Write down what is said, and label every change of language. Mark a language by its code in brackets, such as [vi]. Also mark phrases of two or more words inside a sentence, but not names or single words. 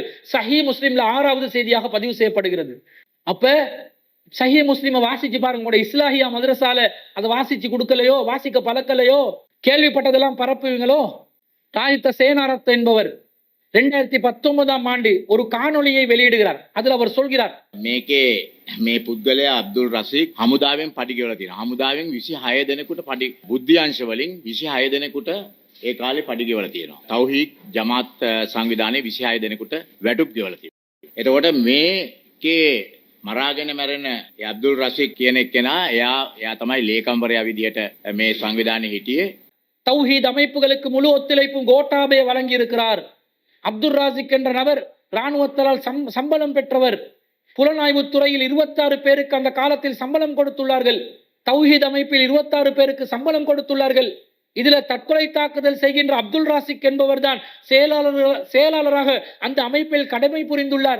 [ta] சஹீஹ் முஸ்லிம்ல 6வது செய்தியாக பதிவு செய்யப்படுகிறது. அப்ப சஹீஹ் முஸ்லிமை வாசிச்சு பாருங்க. உங்களுடைய இஸ்லாஹியா மதரசால அதை வாசிச்சு கொடுக்கலையோ, வாசிக்க பழக்கலையோ, கேள்விப்பட்டதெல்லாம் பரப்புவீங்களோ. ராஜித சேனாரத் என்பவர் 2019ஆம் ஆண்டு ஒரு காணொளியை வெளியிடுகிறார். அதில் அவர் சொல்கிறார், [si] මේකේ මේ පුද්ගලයා අබ්දුල් රසීක් හමුදාවෙන් පඩි ගෙවලා තියෙනවා. හමුදාවෙන් 26 දෙනෙකුට පඩි බුද්ධි අංශ වලින් 26 දෙනෙකුට ඒ කාලේ පඩි ගෙවලා තියෙනවා. තෞහීද් ජමාත් සංවිධානයේ 26 දෙනෙකුට වැටුප් ගෙවලා තියෙනවා. එතකොට මේකේ මරාගෙන මැරෙන ඒ අබ්දුල් රසීක් කියන එක්කෙනා එයා තමයි ලේකම්වරයා විදියට මේ සංවිධානයේ හිටියේ. [ta] தௌஹீத் அமைப்புகளுக்கு முழு ஒத்துழைப்பும் கோட்டாபே வழங்கி இருக்கிறார். அப்துல் ராசிக் என்ற நபர் இராணுவத்தால் சம்பளம் பெற்றவர். புலனாய்வு துறையில் 26 பேருக்கு அந்த காலத்தில் சம்பளம் கொடுத்துள்ளார்கள். தௌஹீத் அமைப்பில் 26 பேருக்கு சம்பளம் கொடுத்துள்ளார்கள். இதுல தற்கொலை தாக்குதல் செய்கின்ற அப்துல் ராசிக் என்பவர் தான் செயலாளராக அந்த அமைப்பில் கடமை புரிந்துள்ளார்.